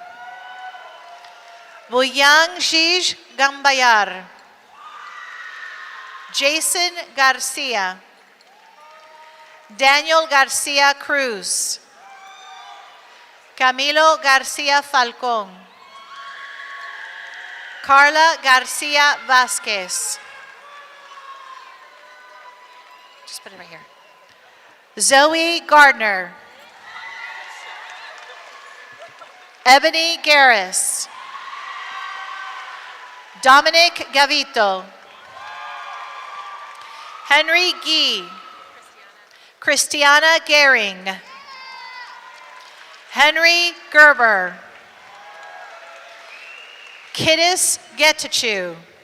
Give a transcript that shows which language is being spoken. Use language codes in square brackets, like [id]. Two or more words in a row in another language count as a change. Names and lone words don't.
[en] Buyang Jij Gambayar. Jason Garcia. Daniel Garcia Cruz. Camilo Garcia Falcón. Carla Garcia Vasquez. Just put it right here. Zoe Gardner. Ebony Garris. Dominic Gavito. Henry Gee. Christiana Gehring. Henry Gerber. Kiddis Getachew.